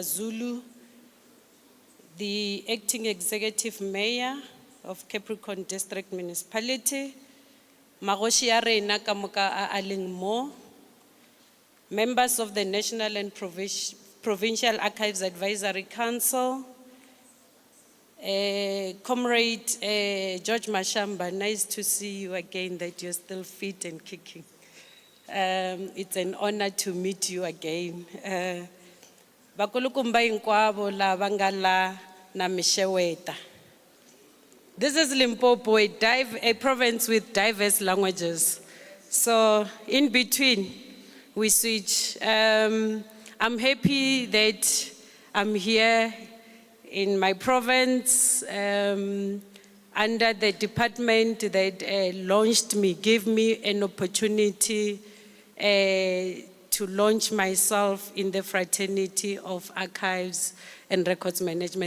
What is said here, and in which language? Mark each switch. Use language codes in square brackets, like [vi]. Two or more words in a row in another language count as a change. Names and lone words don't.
[en] Zulu, the Acting Executive Mayor of Capricorn District Municipality, Magoshi Arena Kamuka Aling Mo, members of the National and Provincial Archives Advisory Council, Comrade George Mashamba, nice to see you again, that you're still fit and kicking. It's an honor to meet you again. Bakulukumba inkwabo la bangala na misheweta. This is Limpopo, a province with diverse languages. So in between, we switch. I'm happy that I'm here in my province under the department that launched me, gave me an opportunity to launch myself in the fraternity of archives and records management.